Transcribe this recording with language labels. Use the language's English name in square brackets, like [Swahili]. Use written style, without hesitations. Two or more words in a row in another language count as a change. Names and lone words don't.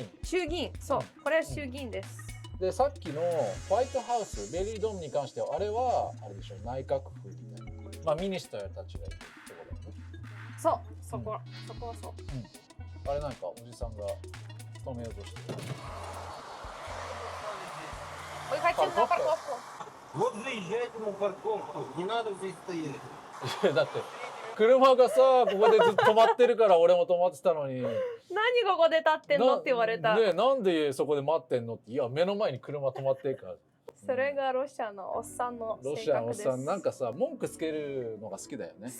[Japanese] 衆議院、そう、これは衆議院です。でさっきのホワイトハウス、ベリードームに関してはあれはあれでしょう、内閣府みたいな、まあミニスターたちがいるところだよね。そう、そこはそう。あれなんかおじさんが止めようとしてる。 [Russian] Вы хотите на парковку? Вот заезжайте на парковку, не надо здесь стоять. [Japanese] いやだって車がさここでずっと止まってるから俺も止まってたのに何ここで立ってんのって言われた。ね、なんでそこで待ってんのって。いや目の前に車止まってるから。それがロシアのおっさんの性格です。ロシアのおっさんなんかさ文句つけるのが好きだよね。